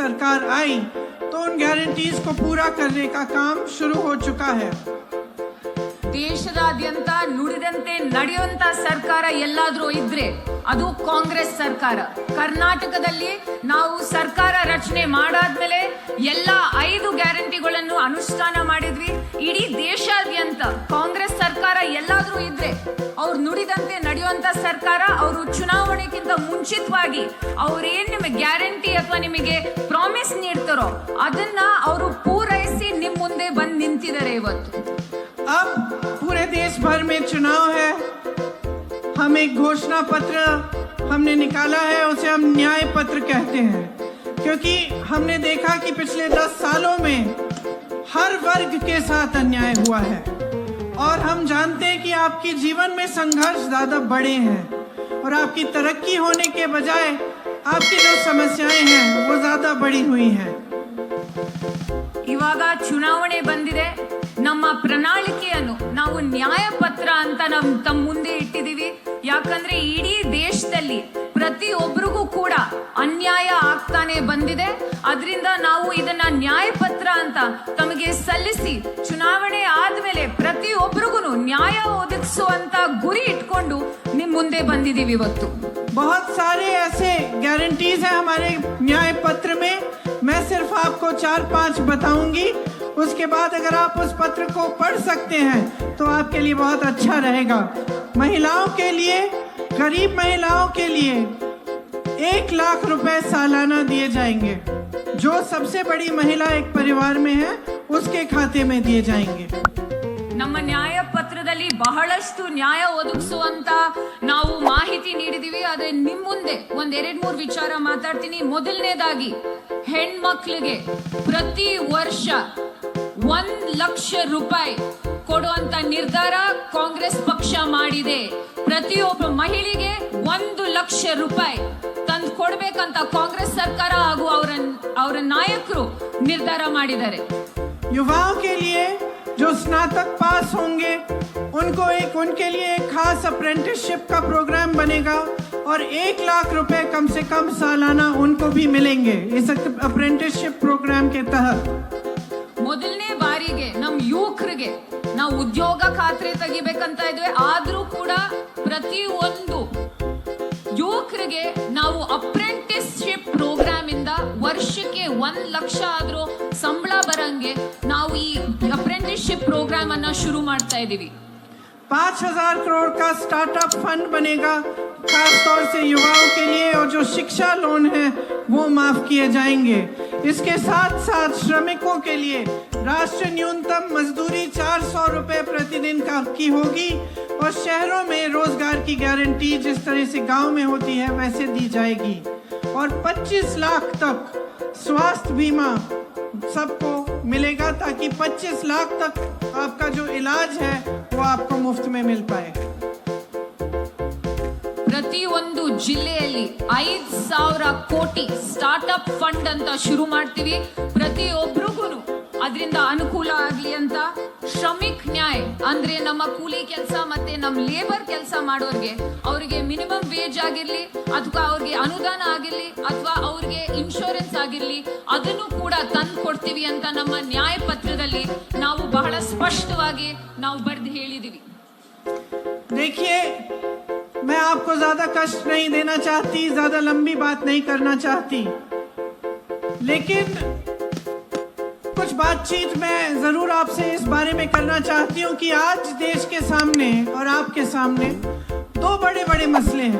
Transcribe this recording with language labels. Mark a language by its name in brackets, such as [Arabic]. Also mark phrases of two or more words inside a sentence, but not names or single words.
[Hindi] सरकार आई तो उन गारंटीज को पूरा करने का काम शुरू हो चुका है। [Kannada] ದೇಶದಾದ್ಯಂತ ನುಡಿದಂತೆ ನಡೆಯುವಂತ ಸರ್ಕಾರ ಎಲ್ಲಾದ್ರೂ ಇದ್ರೆ ಅದು ಕಾಂಗ್ರೆಸ್ ಸರ್ಕಾರ. ಕರ್ನಾಟಕದಲ್ಲಿ ನಾವು ಸರ್ಕಾರ ರಚನೆ ಮಾಡಾದ್ಮೇಲೆ ಎಲ್ಲ 5 ಗ್ಯಾರಂಟಿಗಳನ್ನು ಅನುಷ್ಠಾನ ಮಾಡಿದ್ವಿ. ಇಡೀ ದೇಶಾದ್ಯಂತ ಕಾಂಗ್ರೆಸ್ ಸರ್ಕಾರ ಎಲ್ಲಾದ್ರೂ ಇದ್ರೆ ಅವ್ರು ನುಡಿದಂತೆ ನಡೆಯುವಂತ ಸರ್ಕಾರ. ಅವರು ಚುನಾವಣೆಗಿಂತ ಮುಂಚಿತವಾಗಿ ಅವ್ರೇನ್ ನಿಮಗೆ ಗ್ಯಾರಂಟಿ ಅಥವಾ ನಿಮಗೆ ಪ್ರಾಮಿಸ್ ನೀಡ್ತಾರೋ ಅದನ್ನ ಅವರು ಪೂರೈಸಿ ನಿಮ್ ಮುಂದೆ ಬಂದು ನಿಂತಿದ್ದಾರೆ ಇವತ್ತು. [Hindi] अब पूरे देश भर में चुनाव है। हम एक घोषणा पत्र हमने निकाला है, उसे हम न्याय पत्र कहते हैं, क्योंकि हमने देखा कि पिछले 10 सालों में हर वर्ग के साथ अन्याय हुआ है और हम जानते हैं कि आपके जीवन में संघर्ष ज़्यादा बड़े हैं और आपकी तरक्की होने के बजाय आपकी जो समस्याएं हैं वो ज़्यादा बड़ी हुई हैं। [Kannada] ಇವಾಗ ಚುನಾವಣೆ ಬಂದಿದೆ. ನಮ್ಮ ಪ್ರಣಾಳಿಕೆಯನ್ನು ನಾವು ನ್ಯಾಯ ಪತ್ರ ಅಂತ ತಮ್ಮ ಮುಂದೆ ಇಟ್ಟಿದ್ದೀವಿ. ಯಾಕಂದ್ರೆ ಇಡೀ ದೇಶದಲ್ಲಿ ಪ್ರತಿಯೊಬ್ಬರಿಗೂ ಕೂಡ ಅನ್ಯಾಯ ಆಗ್ತಾನೆ ಬಂದಿದೆ. ಅದರಿಂದ ನಾವು ಇದನ್ನ ನ್ಯಾಯ ಪತ್ರ ಅಂತ ತಮಗೆ ಸಲ್ಲಿಸಿ ಚುನಾವಣೆ ಆದ್ಮೇಲೆ ಪ್ರತಿಯೊಬ್ಬರಿಗೂ ನ್ಯಾಯ ಒದಗಿಸುವಂತ ಗುರಿ ಇಟ್ಕೊಂಡು ನಿಮ್ ಮುಂದೆ ಬಂದಿದ್ದೀವಿ ಇವತ್ತು. [Hindi] बहुत सारे ऐसे गारंटीज हैं हमारे न्याय पत्र में। मैं सिर्फ आपको 4-5 बताऊंगी, उसके बाद अगर आप उस पत्र को पढ़ सकते हैं तो आपके लिए बहुत अच्छा रहेगा। महिलाओं के लिए, गरीब महिलाओं के लिए 1 लाख रुपए सालाना दिए जाएंगे। जो सबसे बड़ी महिला एक परिवार में है उसके खाते में दिए जाएंगे। [Kannada] ನಮ್ಮ ನ್ಯಾಯ ಪತ್ರದಲ್ಲಿ ಬಹಳಷ್ಟು ನ್ಯಾಯ ಒದಗಿಸುವಂತ ನಾವು ಮಾಹಿತಿ ನೀಡಿದೀವಿ. ಆದ್ರೆ ನಿಮ್ ಮುಂದೆ 1-2-3 ವಿಚಾರ ಮಾತಾಡ್ತೀನಿ. ಮೊದಲನೇದಾಗಿ ಹೆಣ್ಮಕ್ಳಿಗೆ ಪ್ರತಿ ವರ್ಷ 1 ಲಕ್ಷ ರೂಪಾಯಿ ಕೊಡುವಂತ ನಿರ್ಧಾರ ಕಾಂಗ್ರೆಸ್ ಪಕ್ಷ ಮಾಡಿದೆ. ಪ್ರತಿಯೊಬ್ಬ ಮಹಿಳೆಗೆ 1 ಲಕ್ಷ ರೂಪಾಯಿ ತಂದು ಕೊಡ್ಬೇಕಂತ ಕಾಂಗ್ರೆಸ್ ಸರ್ಕಾರ ಹಾಗೂ ಅವರ ನಾಯಕರು ನಿರ್ಧಾರ ಮಾಡಿದ್ದಾರೆ. [Hindi] युवाओं के लिए जो स्नातक पास होंगे उनके लिए एक खास अप्रेंटिसशिप का प्रोग्राम बनेगा और 1 लाख रुपए कम से कम सालाना उनको भी मिलेंगे इस [English] apprenticeship program [Hindi] के तहत। [Kannada] ಮೊದಲನೇ ಬಾರಿಗೆ ನಮ್ಮ ಯುವಕರಿಗೆ ನಾವು ಉದ್ಯೋಗ ಖಾತ್ರಿ ತೆಗಿಬೇಕಂತ ಇದ್ವಿ. ಆದ್ರೂ ಕೂಡ ಪ್ರತಿ ಒಂದು ಯುವಕರಿಗೆ ನಾವು [English] apprenticeship program [Kannada] ಇಂದ ವರ್ಷಕ್ಕೆ 1 ಲಕ್ಷ ಆದ್ರೂ ಸಂಬಳ ಬರಂಗೆ ನಾವು ಈ [English] apprenticeship program [Kannada] ಅನ್ನ ಶುರು ಮಾಡ್ತಾ ಇದೀವಿ. [Hindi] 5,000 करोड़ का [English] startup fund [Hindi] बनेगा खास तौर से युवाओं के लिए, और जो शिक्षा लोन है वो माफ किए जाएंगे। इसके साथ साथ श्रमिकों के लिए राष्ट्रीय न्यूनतम मजदूरी 400 रुपए प्रतिदिन की होगी और शहरों में रोजगार की गारंटी जिस तरह से गांव में होती है वैसे दी जाएगी और 25 लाख तक स्वास्थ्य बीमा सबको मिलेगा ताकि 25 लाख तक आपका जो इलाज है वो आपको मुफ्त में मिल पाए। [Kannada] ಪ್ರತಿ ಒಂದು ಜಿಲ್ಲೆಯಲ್ಲಿ 5,000 ಕೋಟಿ [English] startup fund [Kannada] ಅಂತ ಶುರು ಮಾಡ್ತೀವಿ. ಪ್ರತಿಯೊಬ್ಬರಿಗೂ ಅದರಿಂದ ಅನುಕೂಲ ಆಗ್ಲಿ ಅಂತ ಶ್ರಮಿಕ್ ನ್ಯಾಯ ಅಂದ್ರೆ ನಮ್ಮ ಕೂಲಿ ಕೆಲಸ ಮತ್ತೆ ನಮ್ಮ ಲೇಬರ್ ಕೆಲಸ ಮಾಡೋರ್ಗೆ ಅವರಿಗೆ [English] minimum wage [Kannada] ಆಗಿರ್ಲಿ ಅಥವಾ ಅವ್ರಿಗೆ ಅನುದಾನ ಆಗಿರ್ಲಿ ಅಥವಾ ಅವ್ರಿಗೆ ಇನ್ಶೂರೆನ್ಸ್ ಆಗಿರ್ಲಿ ಅದನ್ನು ಕೂಡ ತಂದು ಕೊಡ್ತೀವಿ ಅಂತ ನಮ್ಮ ನ್ಯಾಯ ಪತ್ರದಲ್ಲಿ ನಾವು ಬಹಳ ಸ್ಪಷ್ಟವಾಗಿ ನಾವು ಬರೆದು ಹೇಳಿದೀವಿ. [Hindi] देखिए, मैं आपको ज्यादा कष्ट नहीं देना चाहती, ज्यादा लंबी बात नहीं करना चाहती, लेकिन कुछ बातचीत मैं जरूर आपसे इस बारे में करना चाहती हूँ कि आज देश के सामने और आपके सामने 2 बड़े बड़े मसले हैं।